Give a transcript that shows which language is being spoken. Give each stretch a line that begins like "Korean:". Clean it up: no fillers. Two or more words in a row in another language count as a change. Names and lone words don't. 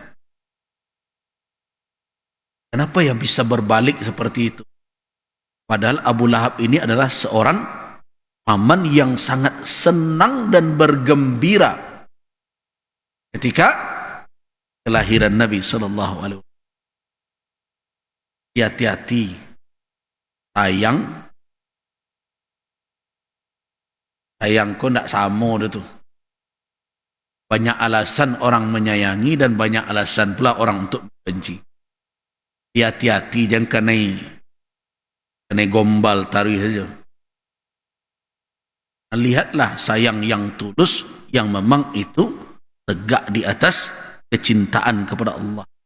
Indonesian: Kenapa yang bisa berbalik seperti itu? Padahal Abu Lahab ini adalah seorang paman yang sangat senang dan bergembira ketika kelahiran Nabi
Arabic: صلى الله عليه وسلم.
Minangkabau: Hati-hati, sayang kok ndak sama dia tu.
Indonesian: Banyak alasan orang menyayangi dan banyak alasan pula orang untuk membenci. Hati-hati, jangan kena gombal taruh saja. Lihatlah sayang yang tulus, yang memang itu tegak di atas kecintaan kepada Allah.